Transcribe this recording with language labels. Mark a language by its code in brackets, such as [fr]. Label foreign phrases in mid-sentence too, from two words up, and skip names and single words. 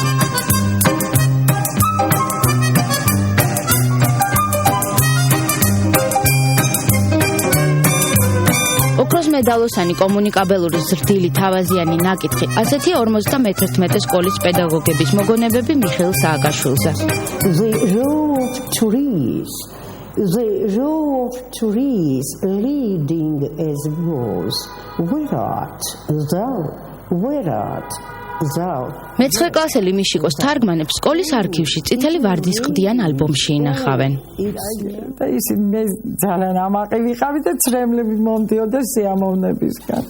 [ka] ოქროს მედალოსანი კომუნიკაბელური ზრდილი თავაზიანი ნაკითხი ასეთია 51 სკოლის პედაგოგების მოგონებები მიხეილ სააკაშვილზე. [en] The row of trees leading as was, [ka] მეცხრე კლასელი მიშიკოს თარგმანებს სკოლის არქივში წითელი ვარდისყდიან ალბომში ინახავენ. და ისი მე ძალიან ამაყი ვიყავი და ცრემლები მომდიოდა სიამოვნებისგან.